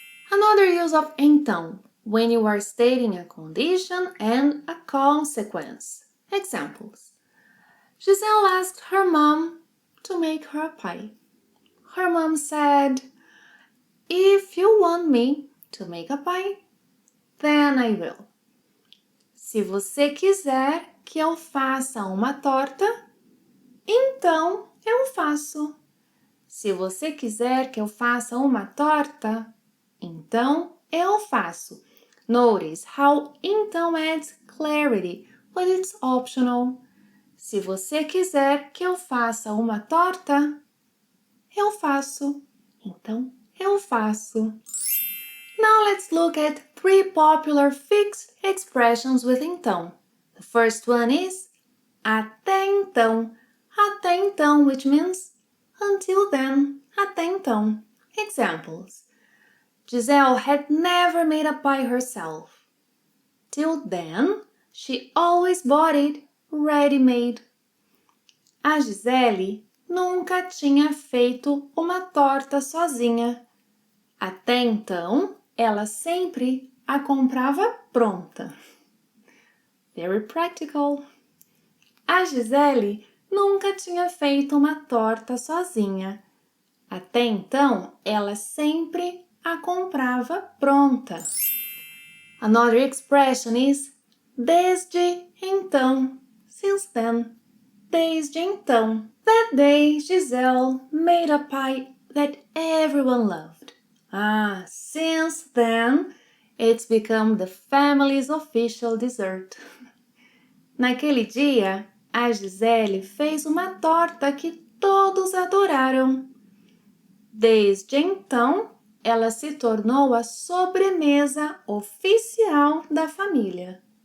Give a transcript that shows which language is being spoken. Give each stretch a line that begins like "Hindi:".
English: Another use of então, when you are stating a condition and a consequence. Examples. Giselle asked her mom to make her a pie. Her mom said, "If you want me to make a pie, then I will."
Portuguese: Se você quiser que eu faça uma torta, então eu faço. Se você quiser que eu faça uma torta, então eu faço.
English: Notice how então adds clarity, but it's optional.
Portuguese: Se você quiser que eu faça uma torta, eu faço. Então, eu faço.
English: Now let's look at 3 popular fixed expressions with então. The first one is até então. Até então, which means until then. Até então. Examples. Giselle had never made a pie herself. Till then, she always bought it ready-made.
Portuguese: A Gisele nunca tinha feito uma torta sozinha. Até então, ela sempre a comprava pronta.
English: Very practical.
Portuguese: A Gisele nunca tinha feito uma torta sozinha. Até então, ela sempre a comprava pronta.
English: Another expression is desde então, since then.
Portuguese: Desde então.
English: That day, Giselle made a pie that everyone loved. Since then, it's become the family's official dessert.
Portuguese: Naquele dia, a Gisele fez uma torta que todos adoraram. Desde então, ela se tornou a sobremesa oficial da família.